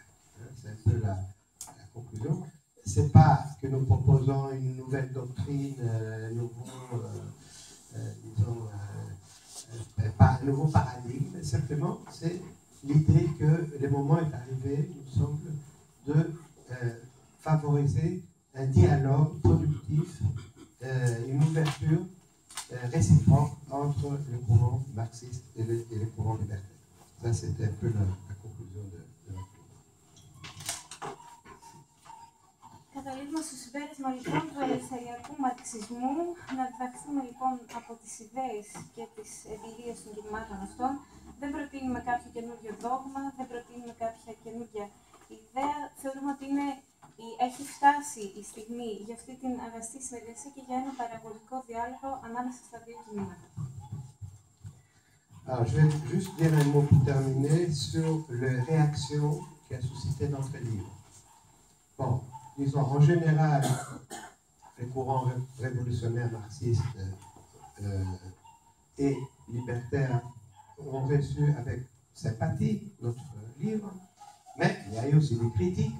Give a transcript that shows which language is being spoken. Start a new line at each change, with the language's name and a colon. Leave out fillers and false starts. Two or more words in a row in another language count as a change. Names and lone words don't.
French: C'est un peu la conclusion. Ce n'est pas que nous proposons une nouvelle doctrine, pas un nouveau paradigme, mais simplement c'est l'idée que le moment est arrivé, il me semble, de favoriser un dialogue productif, une ouverture réciproque entre le courant marxiste et le courant libertaire. Ça, c'était un peu la conclusion de notre livre.
Greek: Καταλήγουμε στο συμπέρασμα λοιπόν του ελευθεριακού μαρξισμού, να διδαχθούμε λοιπόν από τις ιδέες και τις εμπειρίες των κινημάτων αυτών. Δεν προτείνουμε κάποιο καινούριο δόγμα, δεν προτείνουμε κάποια καινούργια ιδέα. Θεωρούμε ότι έχει φτάσει η στιγμή για αυτή την αγαστή συνεργασία και για ένα παραγωγικό διάλογο ανάμεσα στα δύο κινήματα.
French: Alors, je vais juste dire un mot pour terminer sur les réactions qu'a suscité notre livre. Bon, disons, en général, les courants révolutionnaires marxistes et libertaires ont reçu avec sympathie notre livre, mais il y a eu aussi des critiques.